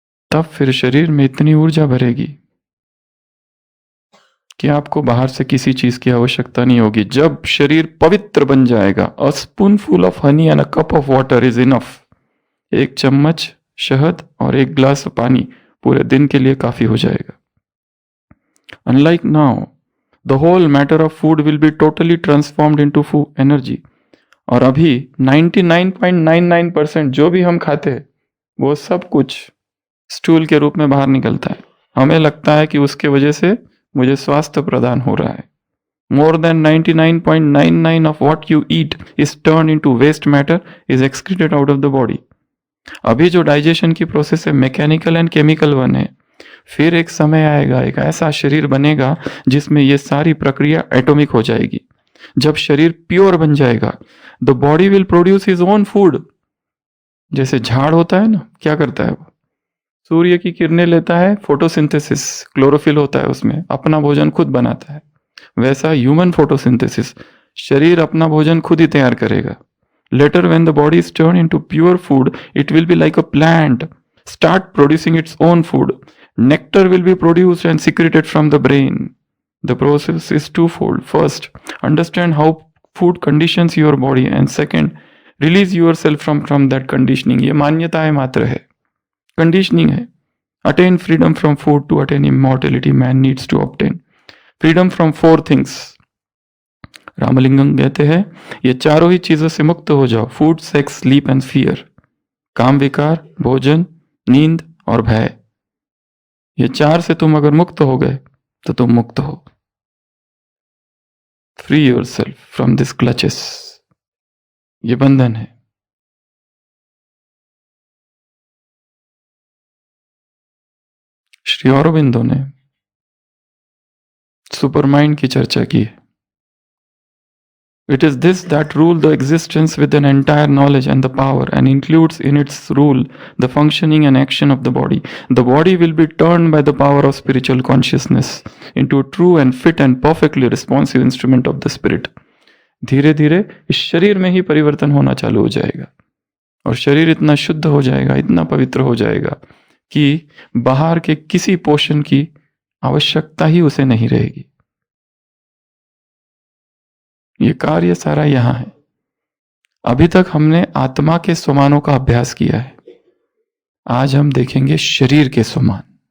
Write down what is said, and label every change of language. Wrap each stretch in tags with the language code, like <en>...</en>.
<hi>तब फिर शरीर में इतनी ऊर्जा भरेगी कि आपको बाहर से किसी चीज की आवश्यकता नहीं होगी। जब शरीर पवित्र बन जाएगा,</hi> <en>A spoonful of honey and a cup of water is enough.</en> <hi>1 चम्मच शहद और 1 गिलास पानी पूरे दिन के लिए काफी हो जाएगा।</hi> <en>Unlike now, the whole matter of food will be totally transformed into food energy।</en> <hi>और अभी 99.99% जो भी हम खाते हैं वो सब कुछ स्टूल के रूप में बाहर निकलता है। हमें लगता है कि उसके वजह से मुझे स्वास्थ्य प्रदान हो रहा है।</hi> <en>More than 99.99 of what you eat is turned into waste matter, is excreted out of the body।</en> <hi>अभी जो डाइजेशन की प्रोसेस है</hi> <en>mechanical and chemical one</en> <hi>है, फिर एक समय आएगा, एक ऐसा शरीर बनेगा जिसमें ये सारी प्रक्रिया एटॉमिक हो जाएगी। जब शरीर प्योर बन जाएगा,</hi> <en>The body will produce his own food.</en> <hi>जैसे झाड़ होता है ना, क्या करता है वो, सूर्य की किरणें लेता है, फोटोसिंथेसिस, क्लोरोफिल होता है उसमें, अपना भोजन खुद बनाता है। वैसा ह्यूमन फोटोसिंथेसिस, शरीर अपना भोजन खुद ही तैयार करेगा।</hi> <en>Later when the body is turn into pure food, it will be like a plant, start producing its own food। Nectar will be produced and secreted from the brain। The process is twofold। First, understand how food conditions your body, and second, release yourself from that conditioning।</en> <hi>ये मान्यताएं मात्र है, conditioning है।</hi> <en>Attain freedom from food to attain immortality, man needs to obtain freedom from 4 things।</en> <hi>Ramalingam कहते हैं ये चारों ही चीजों से मुक्त हो जाओ,</hi> <en>Food, sex, sleep and fear.</en> <hi>काम विकार, भोजन, नींद और भय, ये 4 से तुम अगर मुक्त हो गए तो तुम मुक्त हो।</hi> <en>free yourself from this clutches,</en> <hi>ये बंधन है। श्री अरबिंदो ने सुपरमाइंड की चर्चा की है।</hi> <en>It is this that rule the existence with an entire knowledge and the power and includes in its rule the functioning and action of the body. The body will be turned by the power of spiritual consciousness into a true and fit and perfectly responsive instrument of the spirit.</en> <hi>धीरे धीरे इस शरीर में ही परिवर्तन होना चालू हो जाएगा और शरीर इतना शुद्ध हो जाएगा, इतना पवित्र हो जाएगा कि बाहर के किसी पोषण की आवश्यकता ही उसे नहीं रहेगी। ये कार्य सारा यहां है। अभी तक हमने आत्मा के स्वमानों का अभ्यास किया है, आज हम देखेंगे शरीर के स्वमान।</hi>